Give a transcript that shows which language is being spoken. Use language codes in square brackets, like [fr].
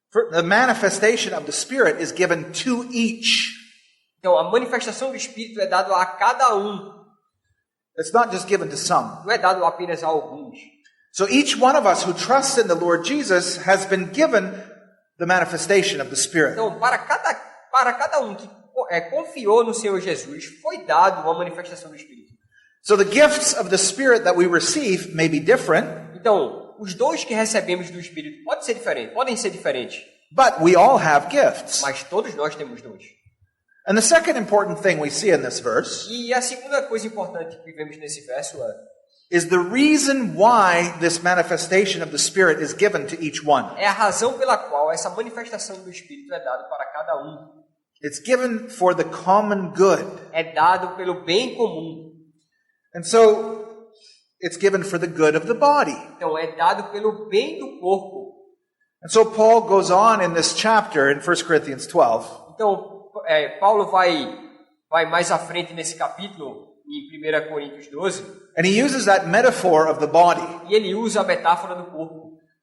[en] The manifestation of the Spirit is given to each. [pt] Então, a manifestação do Espírito é dado a cada um. [en] It's not just given to some. [pt] Não é dado apenas a alguns. [en] So each one of us who trusts in the Lord Jesus has been given the manifestation of the Spirit. [pt] Então, para cada um que confiou no Senhor Jesus, foi dado uma manifestação do Espírito. [en] So the gifts of the Spirit that we receive may be different. [pt] Então, os dons que recebemos do Espírito podem ser diferentes. [en] But we all have gifts. [pt] Mas todos nós temos dons. [en] And the second important thing we see in this verse [pt] E a segunda coisa importante que vemos nesse verso [en] is the reason why this manifestation of the Spirit is given to each one. [pt] é a razão pela qual essa manifestação do Espírito é dada para cada um. [en] It's given for the common good. [pt] É dado pelo bem comum. [en] And so it's given for the good of the body. [pt] Então é dado pelo bem do corpo. [en] And so Paul goes on in this chapter in 1 Corinthians 12. [pt] Então Paulo vai mais à frente nesse capítulo em 1 Coríntios 12. [en] And he uses that metaphor of the body [pt] E ele usa a metáfora do corpo